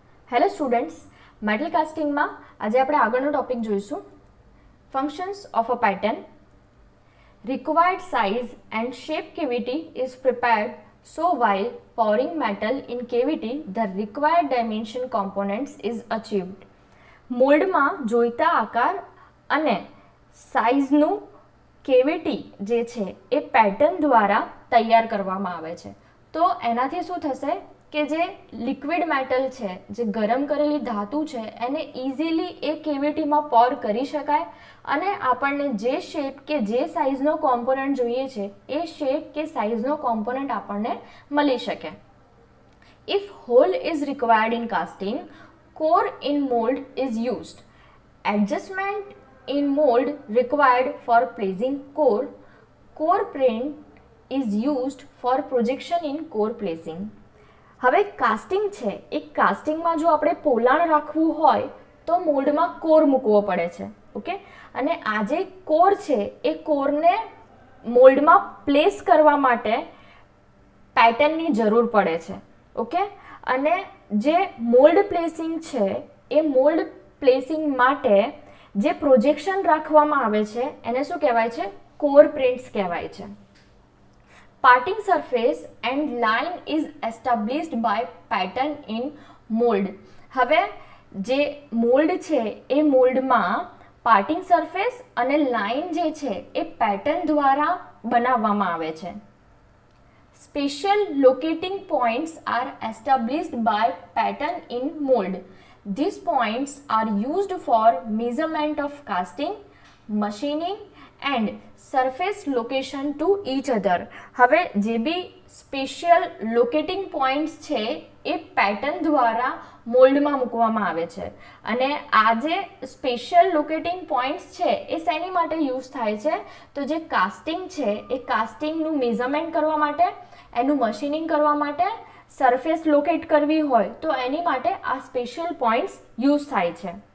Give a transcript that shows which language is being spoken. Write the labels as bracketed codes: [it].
[gu] Hello students, metal કાસ્ટિંગમાં આજે આપણે આગળનો ટોપિક જોઈશું [en] Functions of a pattern. Required size and shape cavity is prepared so while pouring metal in cavity the required dimension components is achieved. [gu] મોલ્ડમાં જોઈતા આકાર અને સાઇઝનું cavity જે છે એ pattern દ્વારા તૈયાર કરવામાં આવે છે. તો એનાથી શું થશે કે જે લિક્વિડ મેટલ છે, જે ગરમ કરેલી ધાતુ છે, એને ઇઝીલી એ કેવિટીમાં પોર કરી શકાય અને આપણને જે શેપ કે જે સાઇઝનો કોમ્પોનન્ટ જોઈએ છે એ શેપ કે સાઇઝનો કોમ્પોનન્ટ આપણને મળી શકે. [en] If hole is required in casting, core in mold is used. Adjustment in mold required for placing core. Core print is used for projection in core placing. [gu] હવે casting છે એ કાસ્ટિંગમાં જો આપણે પોલાણ રાખવું હોય તો મોલ્ડમાં કોર મૂકવો પડે છે. ઓકે, અને આ જે કોર છે એ કોરને મોલ્ડમાં પ્લેસ કરવા માટે પેટર્નની જરૂર પડે છે. ઓકે, અને જે મોલ્ડ પ્લેસિંગ છે એ મોલ્ડ પ્લેસિંગ માટે જે પ્રોજેક્શન રાખવામાં આવે છે એને શું કહેવાય છે? કોર પ્રિન્ટ્સ કહેવાય છે. [en] Parting surface and line is established by pattern in mold. [gu] હવે જે મોલ્ડ છે એ મોલ્ડમાં પાર્ટિંગ સરફેસ અને લાઇન જે છે એ પેટર્ન દ્વારા બનાવવામાં આવે છે. [en] Special locating points are established by pattern in mold. These points are used for measurement of casting, machining and surface location to each other. [gu] હવે જે બી સ્પેશિયલ લોકેટિંગ પોઈન્ટ્સ છે એ પેટર્ન દ્વારા મોલ્ડમાં મૂકવામાં આવે છે. અને આ જે સ્પેશિયલ લોકેટિંગ પોઈન્ટ્સ છે એ શેની માટે યુઝ થાય છે? તો જે કાસ્ટિંગ છે એ કાસ્ટિંગનું મેઝરમેન્ટ કરવા માટે, એનું મશીનિંગ કરવા માટે, સરફેસ લોકેટ કરવી હોય તો એની માટે આ સ્પેશિયલ પોઈન્ટ્સ યુઝ થાય છે.